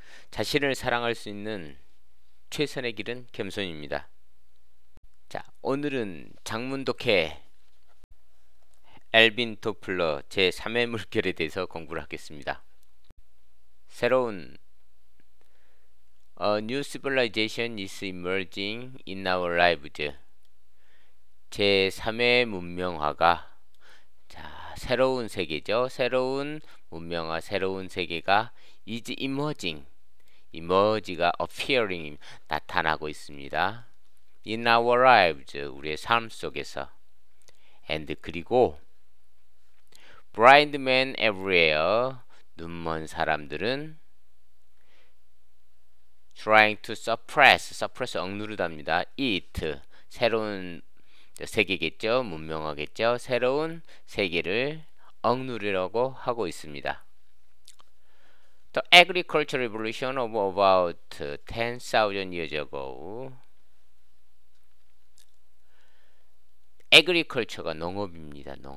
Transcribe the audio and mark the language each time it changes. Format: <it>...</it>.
<ko>자신을 사랑할 수 있는 최선의 길은 겸손입니다. 자, 오늘은 장문 독해 엘빈 토플러 제3의 물결에 대해서 공부를 하겠습니다. 새로운</ko> <en>A new civilization is emerging in our lives.</en> <ko>제3의 문명화가 새로운 세계죠. 새로운 문명화, 새로운 세계가</ko> <en>is emerging.</en> <ko>emerge가 appearing, 나타나고 있습니다.</ko> <en>in our lives,</en> <ko>우리의 삶 속에서.</ko> <en>and</en> <ko>그리고</ko> <en>blind men everywhere,</en> <ko>눈먼 사람들은</ko> <en>trying to suppress</en> <ko>억누르답니다. it, 새로운 세계겠죠. 문명화겠죠. 새로운 세계를 억누르려고 하고 있습니다.</ko> <en>The agricultural revolution of about 10,000 years ago.</en> <ko>agriculture가 농업입니다.</ko>